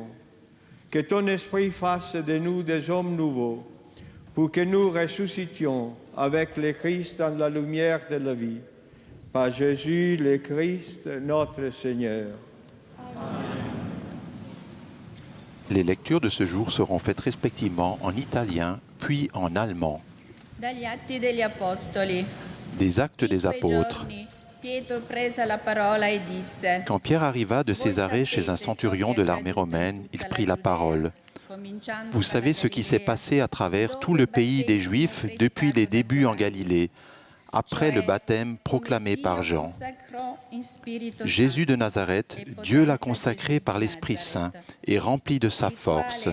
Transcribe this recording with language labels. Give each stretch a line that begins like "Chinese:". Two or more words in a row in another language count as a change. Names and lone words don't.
French: Que ton Esprit fasse de nous des hommes nouveaux, pour que nous ressuscitions avec le Christ dans la lumière de la vie. Par Jésus le Christ, notre Seigneur. Les lectures de ce jour seront faites respectivement en italien puis en allemand.
Italian: Dagli Atti degli Apostoli.
French: Des Actes des
Italian: In quei
French: Apôtres.
Italian: giorni, Pietro prese la parola e disse:
French: Quand Pierre arriva de Césarée chez un centurion de l'armée romaine, il prit la parole. Vous savez ce qui s'est passé à travers tout le pays des Juifs depuis les débuts en Galilée, après le baptême proclamé par Jean. Jésus de Nazareth, Dieu l'a consacré par l'Esprit Saint et rempli de sa force.